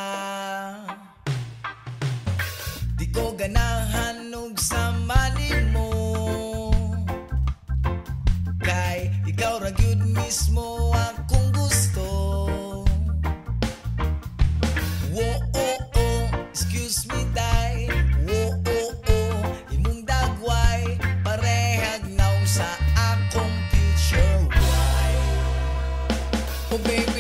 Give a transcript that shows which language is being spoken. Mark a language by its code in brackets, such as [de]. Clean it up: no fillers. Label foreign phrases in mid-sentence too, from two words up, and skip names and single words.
[ceb] Di ko ganahan og samanin mo, kay ikaw ra gyud mismo akong gusto. [en] Whoa, oh, oh, excuse me, day. Whoa, [ceb] oh, oh, imong dagway parehag naw sa akong future. [en] Why? Oh, baby,